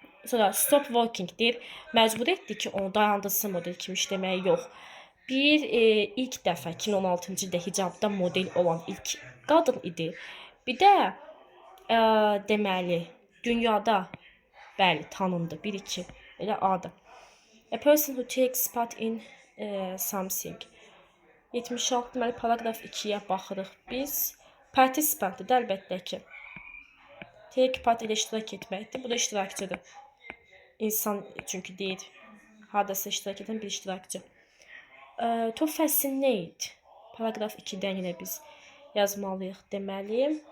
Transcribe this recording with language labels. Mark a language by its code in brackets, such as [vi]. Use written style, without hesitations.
[az] Sonra stop working deyir, məcbur etdi ki, onu dayandırsın model kimi işləməyə yox. İlk dəfə 2016-cı ildə hicabda model olan ilk qadın idi. Bir də deməli, dünyada bəli, tanındı. 1-2. Elə adı. [en] A person who takes part in something. [az] 76 deməli paragraf 2-yə baxırıq biz. Participant-dır da əlbəttə ki. Take part ilə iştirak etməkdir. Bu da iştirakçıdır. İnsan çünki deyir, hardasa iştirak edən bir iştirakçı. To fascinate. Paragraf 2-dən yenə biz yazmalıyıq deməli.